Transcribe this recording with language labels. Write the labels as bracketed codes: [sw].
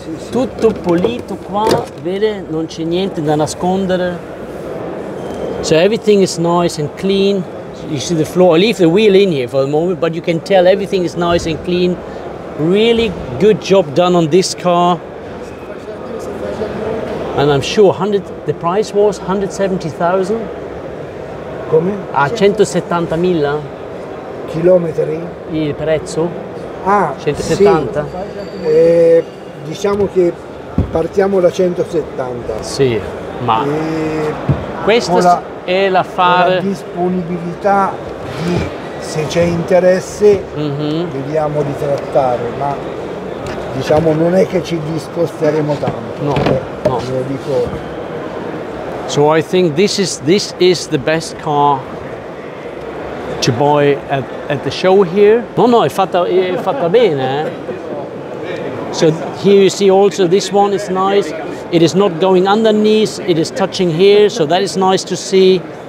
[it] Tutto pulito qua, vede, non c'è niente da nascondere. [en] So everything is nice and clean. You see the floor. I leave the wheel in here for the moment, but you can tell everything is nice and clean. Really good job done on this car. And I'm sure the price was 170,000. [it] Come? A 170.000? Chilometri? Il prezzo? Ah, 170? Sì. Diciamo che partiamo da 170. Sì, ma questa è l'affare. La disponibilità di, se c'è interesse, vediamo di trattare, ma diciamo non è che ci discosteremo tanto. No, no. Lo dico. [en] So I think this is the best car to buy at the show here. [it] No, è fatta bene, eh? [en] So here you see also this one is nice. It is not going underneath, it is touching here, so that is nice to see.